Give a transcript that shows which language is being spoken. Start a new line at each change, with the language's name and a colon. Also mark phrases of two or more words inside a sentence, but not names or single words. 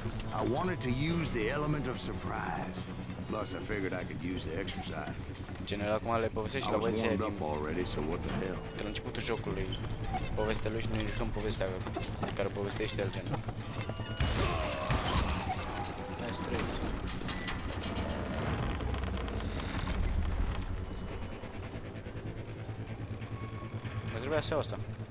English: I wanted to use the element of surprise. Plus, I figured I could use the exercise.
Romanian: General acum le povestește
English: I
Romanian: la
English: was
Romanian: băieții
English: warmed
Romanian: din
English: up already, so what the hell?
Romanian: de la începutul jocului. Povestea lui și noi jucăm povestea care povestește el, gen. Hai străiți. Mă trebuia să iau asta.